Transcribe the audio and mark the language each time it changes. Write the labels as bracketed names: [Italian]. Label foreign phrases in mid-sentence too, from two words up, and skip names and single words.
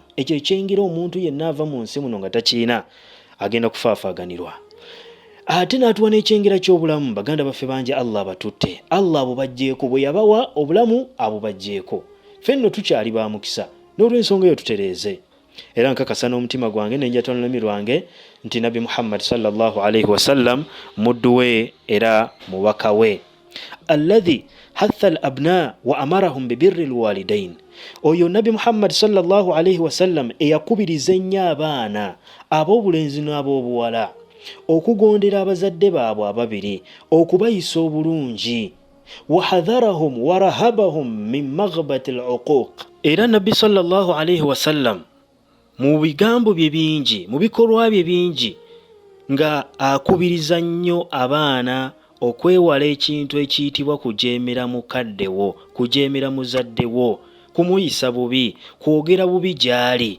[Ganda] Ekyo ekyengera omuntu yenna ava mu nsi muno nga takiina agenda kufaafaaganirwa. Ate n'atuwa n'ekyengera ky'obulamu. Baganda baffe bangi Allah batutte, Allah abo bajjeeko, bwe yabawa obulamu abo bajjeeko. Fenno tukyali ba mukisa, n'olw'ensonga eyo tutereeze. Era nkakasa n'omutima gwange n'enjata n'olulimi lwange nti Nabi Muhammad [Arabic] صلى الله عليه وسلم [Ganda] muddu we era mubaka we. [Arabic] الذي حث الأبناء وأمرهم ببر الوالدين. [Ganda] Oyo Nabi Muhammad [Arabic] صلى الله عليه وسلم [Ganda] eyakubiriza ennyo abaana ab'obulenzi n'ab'obuwala okugondera abazadde baabwe ababiri, okubayisa obulungi. [Arabic] وحذرهم ورهبهم من مغبة العقوق. [Ganda] Era Nabi [Arabic] صلى الله عليه وسلم [Ganda] mu bigambo bye bingi, mu bikolwa bye bingi, nga akubiriza nnyo abaana okwewala ekintu ekiyitibwa kujeemera mukaddewo, kujeemera muzaddewo, kumuyisa bubi, kwogera bubi gy'ali.